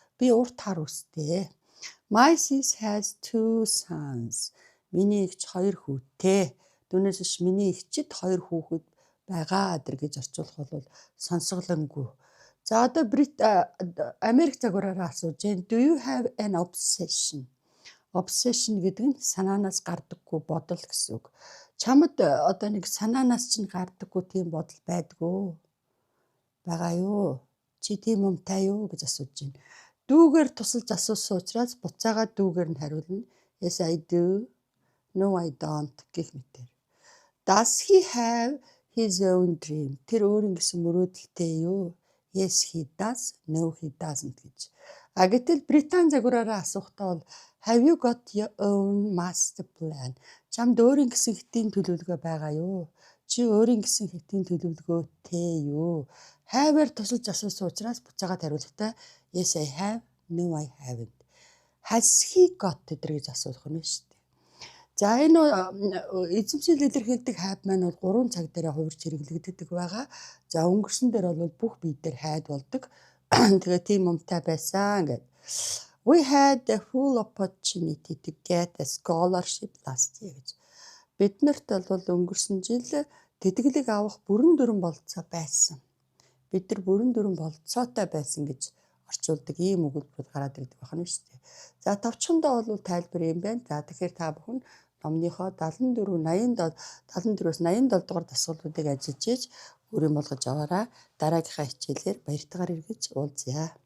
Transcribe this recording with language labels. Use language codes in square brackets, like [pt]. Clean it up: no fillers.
[mn] Би урт хар устэй. [en] My sis has 2 sons. [mn] Миний эгч 2 хүүтэй. Түүнээс биш миний эгчид 2 хүүхэд байгаа гэж орчуулах бол сонсголонгүй. За одоо Америк загвараараа асууж байна. [en] Do you have an obsession? [mn] Obsession гэдэг нь санаанаас гардаггүй бодол гэсэн үг. Чамд одоо нэг санаанаас чинь гардаггүй тийм бодол байдгүй байгаа юу? Чи тийм юмтай юу гэж асууж байна. Дүүгээр тусалж асуусан учраас буцаага дүүгээр нь хариулна. [en] Yes I do. No I don't [mn] гэх мэтээр. [en] Does he have his own dream? [mn] Тэр өөрийн гэсэн мөрөөдөлтэй юу? [en] Yes he does. No he doesn't [mn] гэж. Гэтэл Британи загвараараа асуухтаа бол [en] have you got your own master plan? [mn] Чамд өөрийн гэсэн хэтийн төлөвлөгөө байгаа юу? Чи өөрийн гэсэн хэтийн төлөвлөгөөтэй юу? Have-аар тусалж асуусан учраас буцаагаад хариулахдаа [en] yes I have, no I haven't. Has he got [mn] гэж асуух нь шүү дээ. За энэ эзэмшил илэрхийлдэг have маань бол 3 цаг дээр хувирч хэрэглэгддэг байгаа. За өнгөрсөн дээр бол бүх бие дээр хайд болдог. Тэгээ тийм юмтай байсан гэдэг. [en] We had a full opportunity to get a scholarship last year [mn] гэж. Биднэрт бол өнгөрсөн жил тэтгэлэг авах бүрэн дүрэн болцоо байсан. Бид нар бүрэн дүрэн болцоотой байсан гэж орчуулдаг ийм өгүүлбэр гараад ирдэг байна шүү дээ. За товчхондоо бол тайлбар юм байна. За тэгэхээр та бүхэн номныхоо 74-87 дугаар дасгалуудыг ажиллаж өөрийн болгож аваарай. Дараагийнхаа хичээлээр баяртайгаар эргэж уулзъя.